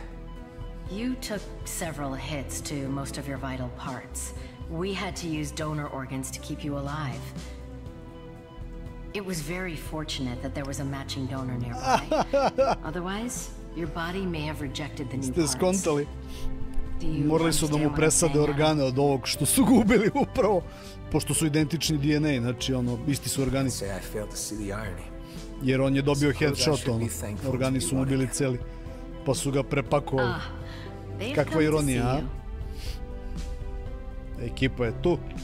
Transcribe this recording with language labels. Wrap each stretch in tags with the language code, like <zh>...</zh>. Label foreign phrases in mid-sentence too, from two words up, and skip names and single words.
<en>You took several hits to most of your vital parts. We had to use donor organs to keep you alive. It was very fortunate that there was a matching donor nearby. Otherwise, your body may have rejected the new parts.</en> <sr>Ste skontali? Morali su da mu presade organe od ovog što su gubili upravo, pošto su identični DNA, znači ono, isti su organi. Jer on je dobio headshot, ono, organi su mu bili celi, pa su ga prepakovali. Kakva ironija, a? Ekipa je tu.</sr>